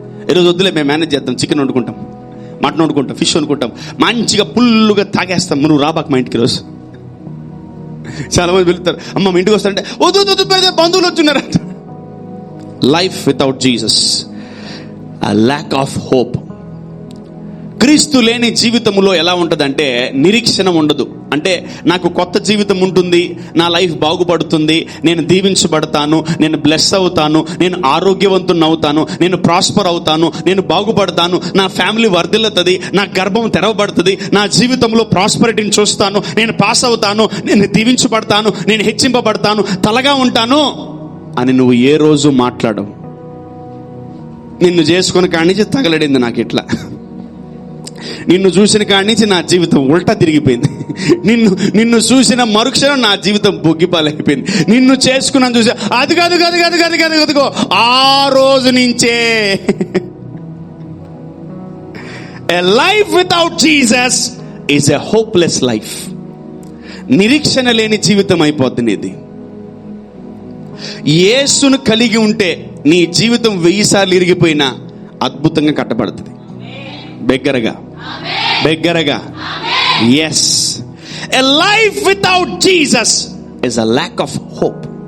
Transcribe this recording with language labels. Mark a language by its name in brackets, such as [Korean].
[Telugu] ఈరోజు వద్దులే, మేము మేనేజ్ చేద్దాం, చికెన్ వండుకుంటాం, మటన్ వండుకుంటాం, ఫిష్ వండుకుంటాం, మంచిగా పుల్లుగా తాగేస్తాం, నువ్వు రాబాక మా ఇంటికి రోజు. చాలా మంది వెళ్తారు, అమ్మ మా ఇంటికి వస్తారంటే వద్దు బంధువులు వచ్చున్నారంట. [English] Life without Jesus, a lack of hope. [Telugu] క్రీస్తు లేని జీవితంలో ఎలా ఉంటుందంటే నిరీక్షణ ఉండదు. అంటే నాకు కొత్త జీవితం ఉంటుంది, నా లైఫ్ బాగుపడుతుంది, నేను దీవించబడతాను, నేను బ్లెస్ అవుతాను, నేను ఆరోగ్యవంతుని అవుతాను, నేను ప్రాస్పర్ అవుతాను, నేను బాగుపడతాను, నా ఫ్యామిలీ వర్ధిల్లుతుంది, నా గర్భం తెరవబడుతుంది, నా జీవితంలో ప్రాస్పరిటీని చూస్తాను, నేను పాస్ అవుతాను, నేను దీవించబడతాను, నేను హెచ్చింపబడతాను, తలగా ఉంటాను అని నువ్వు ఏ రోజు మాట్లాడవు. నిన్ను చేసుకుని కాడి నుంచి తగలడింది నాకు ఇట్లా, నిన్ను చూసిన కాడి నుంచి నా జీవితం ఉల్టా తిరిగిపోయింది, నిన్ను చూసిన మరుక్షణం నా జీవితం బొగ్గిపాలైపోయింది, నిన్ను చేసుకున్నాను చూసా అది కాదు ఆ రోజు నుంచే. [English] A life without Jesus is a hopeless life. [Telugu] నిరీక్షణ లేని జీవితం అయిపోద్ది నీది. యేసును కలిగి ఉంటే నీ జీవితం 1000 సార్లు ఇరిగిపోయినా అద్భుతంగా కట్టబడుతుంది. [English] బెగ్గరగా. Yes, a life without Jesus is a lack of hope.